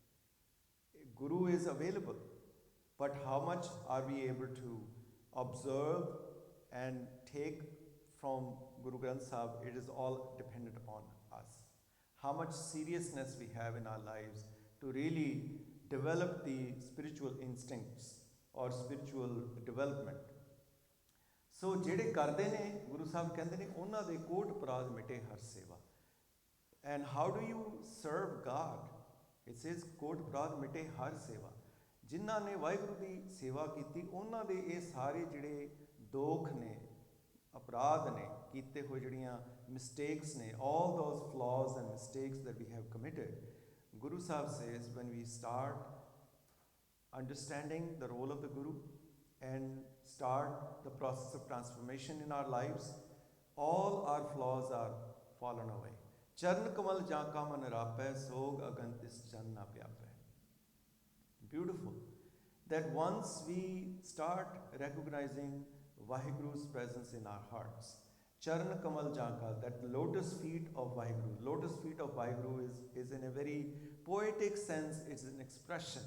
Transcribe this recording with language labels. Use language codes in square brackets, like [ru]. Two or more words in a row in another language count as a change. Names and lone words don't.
[en] Guru is available, but how much are we able to observe and take from Guru Granth Sahib? It is all dependent upon us. How much seriousness we have in our lives to really develop the spiritual instincts or spiritual development. [pa] ਸੋ ਜਿਹੜੇ ਕਰਦੇ ਨੇ ਗੁਰੂ ਸਾਹਿਬ ਕਹਿੰਦੇ ਨੇ ਉਹਨਾਂ ਦੇ ਕੋਟ ਅਪਰਾਧ ਮਿਟੇ ਹਰ ਸੇਵਾ. [en] And how do you serve God? It says [pa] ਕੋਟ ਅਪਰਾਧ ਮਿਟੇ ਹਰ ਸੇਵਾ. ਜਿਨ੍ਹਾਂ ਨੇ ਵਾਹਿਗੁਰੂ ਦੀ ਸੇਵਾ ਕੀਤੀ ਉਹਨਾਂ ਦੇ ਇਹ ਸਾਰੇ ਜਿਹੜੇ ਦੋਖ ਨੇ, ਅਪਰਾਧ ਨੇ, ਕੀਤੇ ਹੋਏ ਜਿਹੜੀਆਂ ਮਿਸਟੇਕਸ ਨੇ, [en] all those flaws and mistakes that we have committed, Guru Sahib says when we start understanding the role of the Guru and start the process of transformation in our lives, all our flaws are fallen away. [pa] ਚਰਨ ਕਮਲ ਜਾਂਕਾ ਮਨ ਰਾਪੈ ਸੋਗ ਅਗਨਤਿਸ ਜਨ ਨ ਪਿਆਪੈ. [en] Beautiful. That once we start recognizing Vaheguru's presence in our hearts, [pa] ਚਰਨ ਕਮਲ ਜਾਂਕਾ, [en] that lotus feet of Vaheguru. Lotus feet of Vaheguru is in a very poetic sense, it's an expression.